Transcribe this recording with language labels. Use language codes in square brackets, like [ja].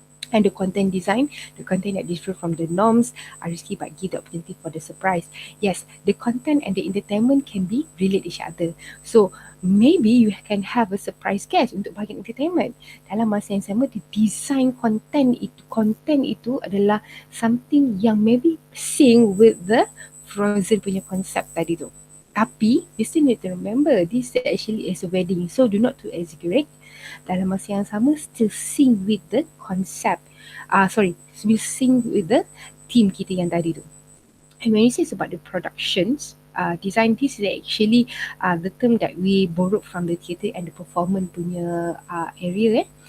[en] And the content design, the content that differ from the norms are risky but give the opportunity for the surprise. Yes, the content and the entertainment can be relate each other. So maybe you can have a surprise guest [ms] untuk bahagian [en] entertainment. [ms] Dalam masa yang sama, [en] the design content [ms] itu adalah [en] something [ms] yang [en] maybe sync with the Frozen [ms] punya konsep tadi tu. Tapi [en] you still need to remember this actually is a wedding, so do not to exaggerate. [ms] Dalam masa yang sama [en] still sync with the concept. Still sync with the theme [ms] kita yang tadi tu. [en] And when you say about the productions, design, this is actually the term that we borrowed from the theatre and the performance [ms] punya [en] area.